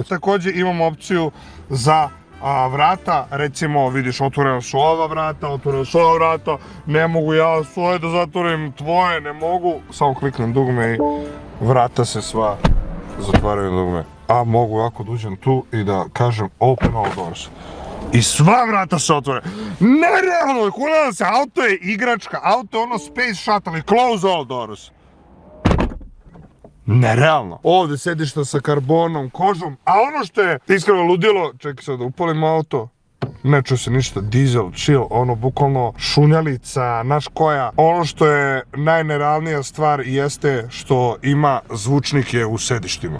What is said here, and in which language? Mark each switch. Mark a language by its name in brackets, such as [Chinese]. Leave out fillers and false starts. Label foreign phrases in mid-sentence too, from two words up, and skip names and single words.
[Serbian] Također imamo opciju za vrata, recimo vidiš otvorena su ova vrata, otvorena su ova vrata, ne mogu ja svoje da zatvorim, tvoje ne mogu, samo kliknem dugme i vrata se sva zatvaraju dugme, a mogu ako dođem tu i da kažem [English] open all doors [Serbian] i sva vrata se otvore. Nerealno, kunam se, auto je igračka, auto je ono [English] space shuttle [Serbian] i [English] close all doors. [Serbian] Nerealno. Ovdje sedišta sa karbonom, kožom, a ono što je iskreno ludilo, čekaj sad da upalim auto, ne čuje se ništa, dizel, chill, ono bukvalno šunjalica, naš koja. Ono što je najnerealnija stvar jeste što ima zvučnike u sedištima.